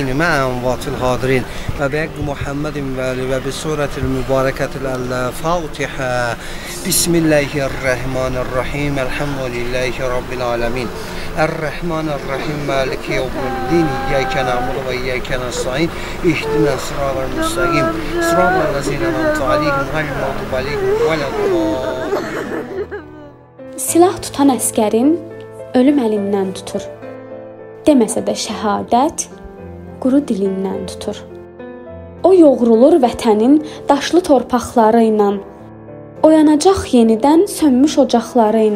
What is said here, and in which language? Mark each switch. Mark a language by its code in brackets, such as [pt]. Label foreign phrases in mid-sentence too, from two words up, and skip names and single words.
[ar] مع أموات الحاضرين وبحق محمد وآله وبسورة المباركة الفاتحة بسم الله الرحمن الرحيم الحمد لله رب العالمين الرحمن الرحيم مالك يوم الدين إياك نعبد وإياك نستعين اهدنا الصراط المستقيم صراط الذين أنعمت عليهم غير المغضوب عليهم ولا الضالين. [az] Silah tutan əskərin ölüm əlindən tutur. Deməsə də şəhadət quru dilindən tutur. O yoğrulur vətənin daşlı torpaqları ilə. Oyanacaq yenidən sönmüş ocaqları ilə.